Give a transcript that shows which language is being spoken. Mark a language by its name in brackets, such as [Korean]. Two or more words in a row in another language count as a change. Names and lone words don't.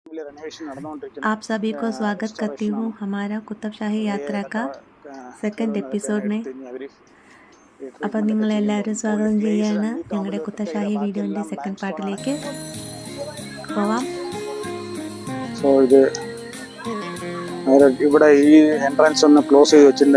[Hindi] आप सभी को स्वागत करती हूँ हमारा कुतुब शाही यात्रा का [English] second episodine. [Malayalam] അപ്പം നിങ്ങളെല്ലാവരും സ്വാഗതം ചെയ്യാണ് ഞങ്ങളുടെ കുത്തബ് ഷാഹി വീഡിയോൻ്റെ [English] second partilekku [Malayalam] പോവാം. ഇവിടെ ഈ എൻട്രൻസ് ഒന്ന് ക്ലോസ് ചെയ്ത് വെച്ചിട്ടുണ്ട്.